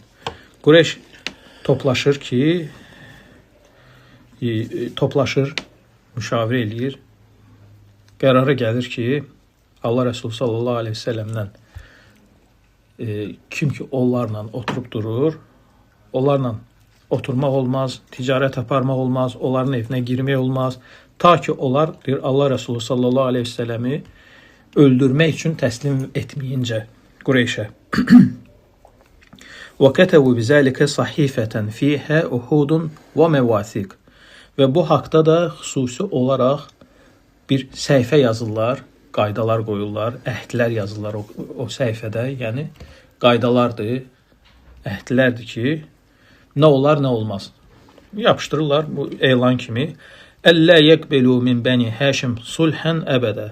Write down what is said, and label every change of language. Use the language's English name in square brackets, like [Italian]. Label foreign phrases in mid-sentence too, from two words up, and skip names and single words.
[Azerbaijani] Qureyş toplaşır ki, müşavirə eləyir, qərara gəlir ki, Allah Rəsulü [Arabic] صلى الله عليه وسلم [Azerbaijani] kim ki onlarla oturub durur, onlarla oturmaq olmaz, ticarət aparmaq olmaz, onların evinə girmək olmaz, ta ki onlar Allah Rəsulü [Arabic] صلى الله عليه وسلم [Azerbaijani] öldürmək üçün təslim etməyincə Qureyşə. [Arabic] وَكَتَبُوا بِذَلِكَ صَحِيفَةً فِيهَا أُحُودٌ وَمَوَاثِقٌ. [Azerbaijani] Və bu haqda da xüsusi olaraq bir səhifə yazırlar, qaydalar qoyurlar, əhdlər yazırlar o səhifədə, yəni qaydalardır, əhdlərdir ki, nə olar, nə olmaz. Yapışdırırlar bu elan kimi. [Arabic] ألا يقبلوا من بني هاشم صلحا أبدا.